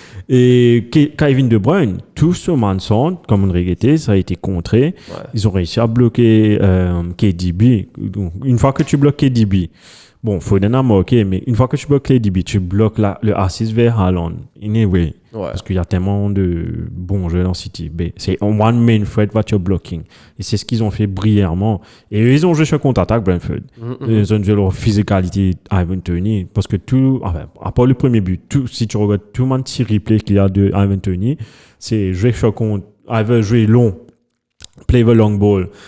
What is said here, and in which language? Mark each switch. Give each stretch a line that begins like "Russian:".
French: Et Kevin De Bruyne, tout ce Manson, comme on regrettait, ça a été contré. Ils ont réussi à bloquer KDB. Donc, une fois que tu bloques KDB, bon, Foden a marqué, mais une fois que tu bloques KDB, tu bloques le assist vers Haaland. Anyway, parce qu'il y a tellement de bons jeux dans City. C'est
English: one main threat what you're blocking.
French: Et c'est ce qu'ils ont fait brillamment. Et eux, ils ont joué sur contre-attaque, Brentford. Ils ont joué leur physicalité Ivan Toney. Parce que à part le premier but, si tu regardes tout le petit replay qu'il y a de Ivan Toney, c'est jouer sur contre, jouer long,
English: play the long ball.